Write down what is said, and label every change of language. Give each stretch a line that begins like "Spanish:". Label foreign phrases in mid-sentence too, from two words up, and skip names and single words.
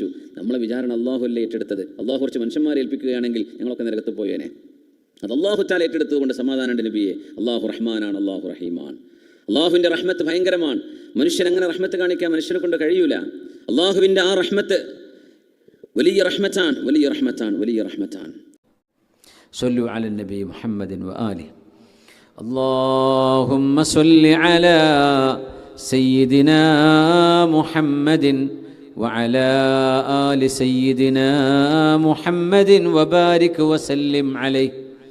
Malayalam: നമ്മളെ വിചാരണ അള്ളാഹു അല്ലേ ഏറ്റെടുത്തത്. അള്ളാഹു കുറച്ച് മനുഷ്യന്മാരെ ഏൽപ്പിക്കുകയാണെങ്കിൽ ഞങ്ങളൊക്കെ നരകത്ത് പോയേനെ. അത്
Arabic: الله تعالى
Malayalam: ഏറ്റെടുത്തത് കൊണ്ട് സമാധാനമുണ്ട് നബിയെ. അള്ളാഹു റഹ്മാനാണ്, അള്ളാഹു റഹീമാണ്. അള്ളാഹുവിൻ്റെ റഹ്മത്ത് ഭയങ്കരമാണ്. മനുഷ്യൻ അങ്ങനെ റഹ്മത്ത് കാണിക്കാൻ മനുഷ്യനെ കൊണ്ട് കഴിയൂല. അള്ളാഹുവിൻ്റെ ആ റഹ്മത്ത് വലിയ റഹ്മത്താണ്.
Arabic: صلوا على النبي محمد وآله. اللهم صل على سيدنا محمد وعلى آل سيدنا محمد وبارك وسلم عليه.